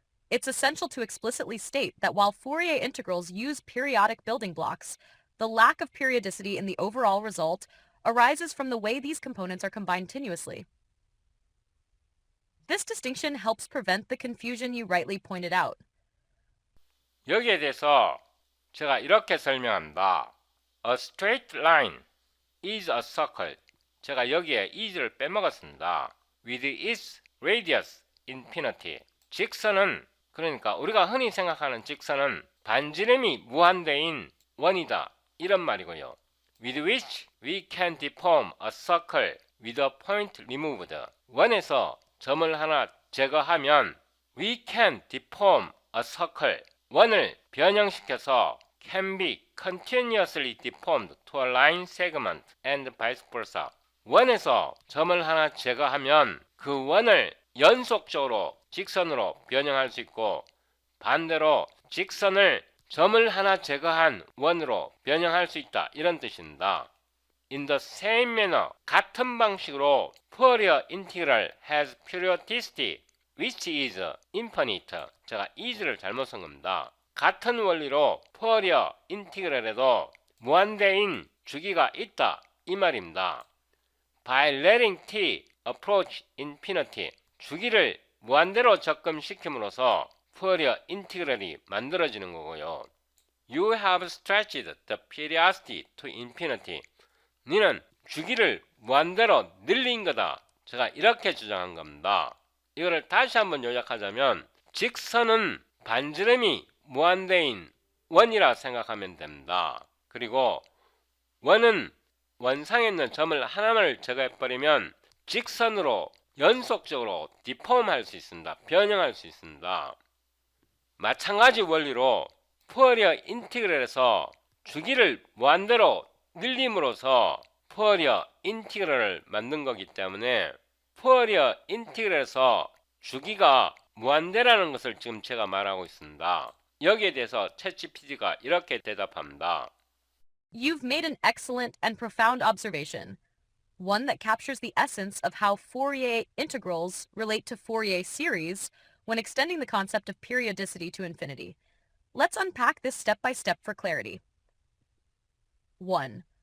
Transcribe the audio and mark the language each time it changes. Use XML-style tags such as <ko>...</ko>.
<en>It's essential to explicitly state that while Fourier integrals use periodic building blocks, the lack of periodicity in the overall result arises from the way these components are combined tenuously. This distinction helps prevent the confusion you rightly pointed out.</en> <ko>여기에 대해서 제가 이렇게 설명합니다.</ko> <en>A straight line is a circle.</en> <ko>제가 여기에 is를 빼먹었습니다.</ko> <en>With its radius infinity.</en> <ko>직선은 그러니까 우리가 흔히 생각하는 직선은 반지름이 무한대인 원이다. 이런 말이고요.</ko> <en>With which we can deform a circle with a point removed.</en> <ko>원에서 점을 하나 제거하면</ko> <en>we can deform a circle.</en> <ko>원을 변형시켜서</ko> <en>can be continuously deformed to a line segment and vice versa.</en> <ko>원에서 점을 하나 제거하면 그 원을 연속적으로 직선으로 변형할 수 있고 반대로 직선을 점을 하나 제거한 원으로 변형할 수 있다 이런 뜻입니다.</ko> <en>In the same manner,</en> <ko>같은 방식으로</ko> <en>Fourier integral has periodicity which is infinite.</en> <ko>제가 is를 잘못 쓴 겁니다. 같은 원리로</ko> <en>Fourier integral</en> <ko>에도 무한대인 주기가 있다 이 말입니다.</ko> <en>By letting t approach infinity,</en> <ko>주기를 무한대로 접근시킴으로써</ko> <en>Fourier integral이 만들어지는 거고요. You have stretched the periodicity to infinity.</en> <ko>너는 주기를 무한대로 늘린 거다. 제가 이렇게 주장한 겁니다. 이거를 다시 한번 요약하자면 직선은 반지름이 무한대인 원이라 생각하면 됩니다. 그리고 원은 원상에 있는 점을 하나를 제거해버리면 직선으로 연속적으로 디폼할 수 있습니다. 변형할 수 있습니다. 마찬가지 원리로 푸어리어 인티그럴에서 주기를 무한대로 늘림으로써 푸어리어 인티그럴을 만든 거기 때문에 푸어리어 인티그럴에서 주기가 무한대라는 것을 지금 제가 말하고 있습니다. 여기에 대해서 챗GPT가 이렇게 대답합니다.</ko> <en>You've made an excellent and profound observation, one that captures the essence of how Fourier integrals relate to Fourier series when extending the concept of periodicity to infinity. Let's unpack this step by step for clarity. 1.</en>